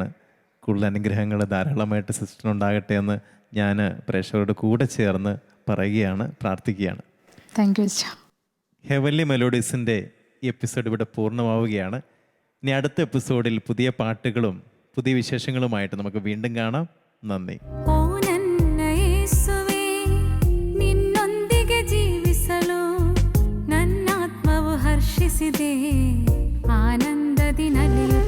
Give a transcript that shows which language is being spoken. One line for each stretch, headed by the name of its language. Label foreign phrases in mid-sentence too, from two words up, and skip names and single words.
Malayalam: കൂടുതൽ അനുഗ്രഹങ്ങൾ ധാരാളമായിട്ട് സിസ്റ്ററിനുണ്ടാകട്ടെ എന്ന് ഞാൻ പ്രേക്ഷകരുടെ കൂടെ ചേർന്ന് പറയുകയാണ്, പ്രാർത്ഥിക്കുകയാണ്.
English: thank you അച്ഛാ.
Malayalam: ഹെവൻലി മെലോഡീസിൻ്റെ ഈ എപ്പിസോഡ് ഇവിടെ പൂർണ്ണമാവുകയാണ്. ഇനി അടുത്ത എപ്പിസോഡിൽ പുതിയ പാട്ടുകളും പുതിയ വിശേഷങ്ങളുമായിട്ട് നമുക്ക് വീണ്ടും കാണാം. നന്ദി.
Kannada: ಓ ನನ್ನ ಯೇಸುವೇ, ನಿನ್ನೊಂದಿಗೆ ಜೀವಿಸಲು ನನ್ನಾತ್ಮವು ಹರ್ಷಿಸಿದೆ, ಆನಂದದಿ ನಲಿ